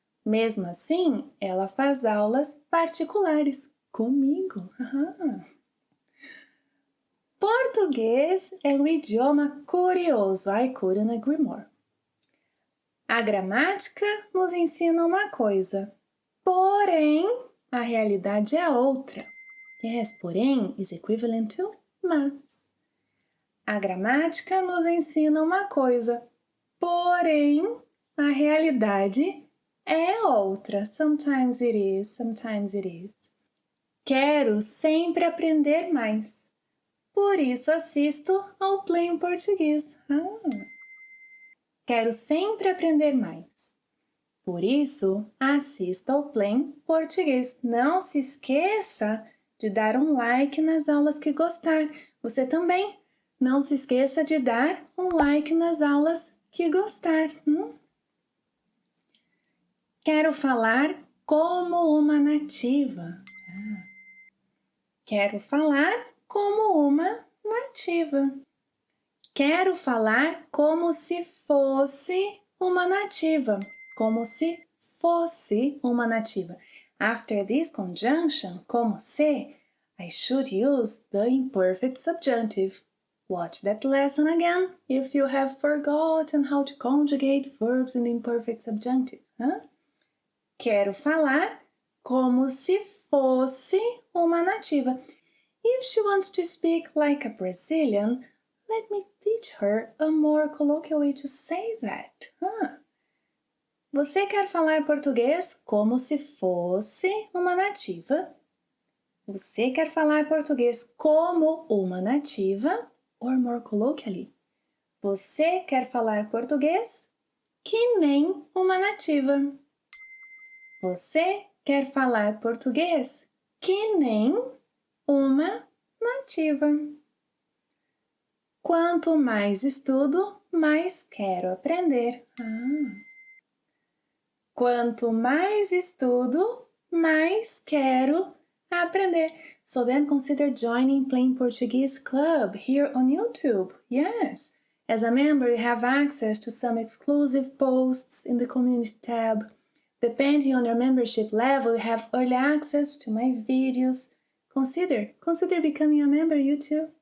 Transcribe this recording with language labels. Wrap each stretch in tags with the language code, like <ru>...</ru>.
<pt>Mesmo assim, ela faz aulas particulares comigo. Português é um idioma curioso.</pt> <en>I couldn't agree more.</en> <pt>A gramática nos ensina uma coisa, porém, a realidade é outra.</pt> <en>Yes, porém is equivalent to mas.</en> <pt>A gramática nos ensina uma coisa, porém, a realidade é outra.</pt> <en>Sometimes it is, sometimes it is.</en> <pt>Quero sempre aprender mais. Por isso assisto ao Play em Português. Quero sempre aprender mais. Por isso, assista ao Play em Português. Não se esqueça de dar um like nas aulas que gostar. Você também. Não se esqueça de dar um like nas aulas que gostar. Quero falar como uma nativa. Quero falar como uma nativa. Quero falar como se fosse uma nativa. Como se fosse uma nativa.</pt> <en>After this conjunction, como se, I should use the imperfect subjunctive. Watch that lesson again if you have forgotten how to conjugate verbs in the imperfect subjunctive.</en> <pt>Quero falar como se fosse uma nativa.</pt> <en>If she wants to speak like a Brazilian, let me teach her a more colloquial way to say that.</en> <pt>Você quer falar português como se fosse uma nativa? Você quer falar português como uma nativa?</pt> <en>Or more colloquially,</en> <pt>você quer falar português que nem uma nativa. Você quer falar português que nem uma nativa. Quanto mais estudo, mais quero aprender. Quanto mais estudo, mais quero aprender.</pt> <en>So then consider joining Plain Portuguese Club here on YouTube. Yes, as a member you have access to some exclusive posts in the community tab. Depending on your membership level, you have early access to my videos. Consider becoming a member, you too.</en>